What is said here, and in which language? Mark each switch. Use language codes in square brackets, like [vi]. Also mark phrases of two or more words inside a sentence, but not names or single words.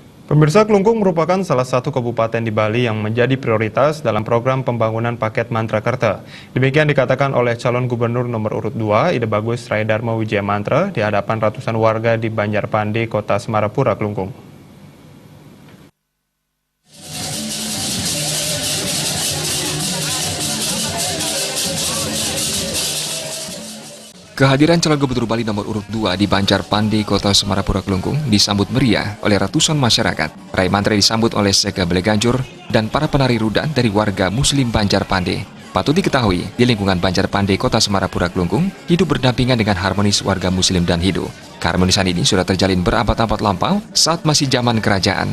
[id] Pemirsa, Klungkung merupakan salah satu kabupaten di Bali yang menjadi prioritas dalam program pembangunan paket Mantrakerta. Demikian dikatakan oleh calon gubernur nomor urut 2, Ide Bagus Raidharma Wijaya Mantra, di hadapan ratusan warga di Banjarpande, Kota Semarapura, Klungkung. Kehadiran calon gubernur Bali nomor urut 2 di Banjarpande, Kota Semarapura, Klungkung disambut meriah oleh ratusan masyarakat. Rai Mantra disambut oleh Sega Beleganjur dan para penari rudan dari warga Muslim Banjarpande. Patut diketahui, di lingkungan Banjarpande, Kota Semarapura, Klungkung, hidup berdampingan dengan harmonis warga Muslim dan Hindu. Keharmonisan ini sudah terjalin berabad-abad lampau saat masih zaman kerajaan.